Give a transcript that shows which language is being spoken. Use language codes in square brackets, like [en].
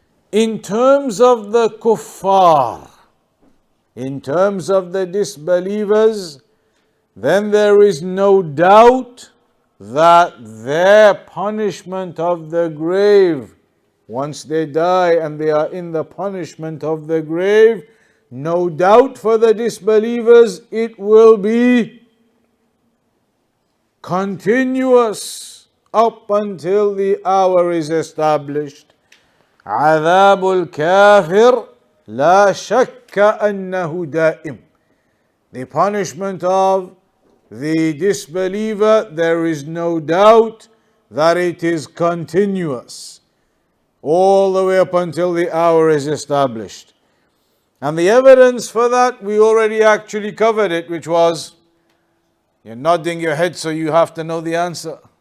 [en] In terms of the kuffar, in terms of the disbelievers, then there is no doubt that their punishment of the grave, once they die and they are in the punishment of the grave, no doubt for the disbelievers it will be continuous up until the hour is established. [ar] عذاب الكافر لا شك أنه دائم. [en] The punishment of the disbeliever, there is no doubt that it is continuous all the way up until the hour is established. And the evidence for that, we already actually covered it, which was, you're nodding your head so you have to know the answer.